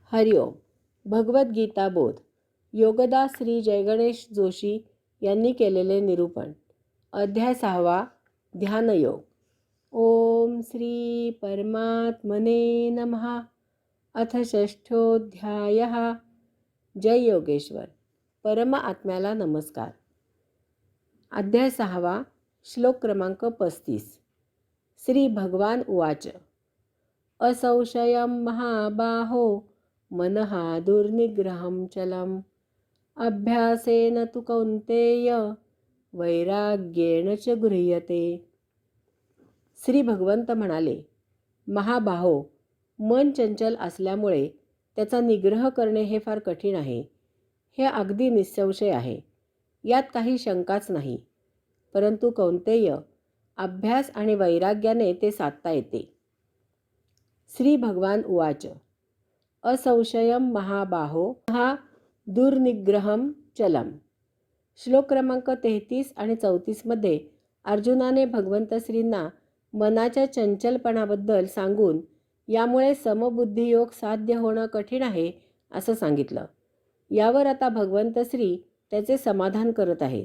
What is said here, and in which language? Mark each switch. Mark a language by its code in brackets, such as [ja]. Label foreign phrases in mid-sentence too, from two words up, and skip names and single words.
[mr] हरिओम. भगवद्गीता बोध. योगदास श्री जयगणेश जोशी यांनी केलेले निरूपण. अध्याय 6. [sa] ध्यानयोग. ओम श्री परमात्मने नमः. अथ षष्ठोऽध्यायः. जय योगेश्वर. [mr] परम आत्म्याला नमस्कार. अध्याय 6. श्लोक क्रमांक 35. [sa] श्री भगवान उवाच. असंशयं महाबाहो मनः दुर्निग्रहं चलम् अभ्यासेन तु कौन्तेय वैराग्येण च गृह्यते. [mr] श्री भगवंत म्हणाले, महाबाहो, मन चंचल असल्यामुळे त्याचा निग्रह करणे हे फार कठीण आहे. हे अगदी निस्संशय आहे, यात काही शंकाच नाही. परंतु कौन्तेय, अभ्यास आणि वैराग्याने ते साधता येते. [sa] श्री भगवान उवाच. असंशयं महाबाहो हा दुर्निग्रहं चलम. [mr] श्लोक क्रमांक 33 आणि 34 मध्ये अर्जुनाने भगवंत श्रींना मनाच्या चंचलपणाबद्दल सांगून यामुळे समबुद्धियोग साध्य होणं कठीण आहे असं सांगितलं. यावर आता भगवंत श्री त्याचे समाधान करत आहेत.